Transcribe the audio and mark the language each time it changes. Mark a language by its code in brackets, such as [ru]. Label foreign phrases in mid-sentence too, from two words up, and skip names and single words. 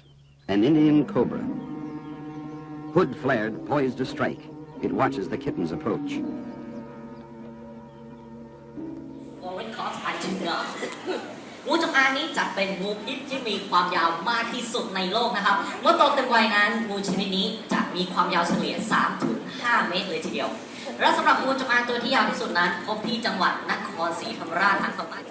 [en] An Indian cobra. Hood flared, poised to strike. It watches the kitten's approach. [th] งูจงอางนี้จัดเป็นงูพิษที่มีความยาวมากที่สุดในโลกนะครับเมื่อโตเต็มวัยนั้นงูชนิดนี้จะมีความยาวเฉลี่ย 3-5 เมตรเลยทีเดียวและสำหรับงูจงอางตัวที่ยาวที่สุดนั้นพบที่จังหวัดนครศรีธรรมราชทางตอนใต้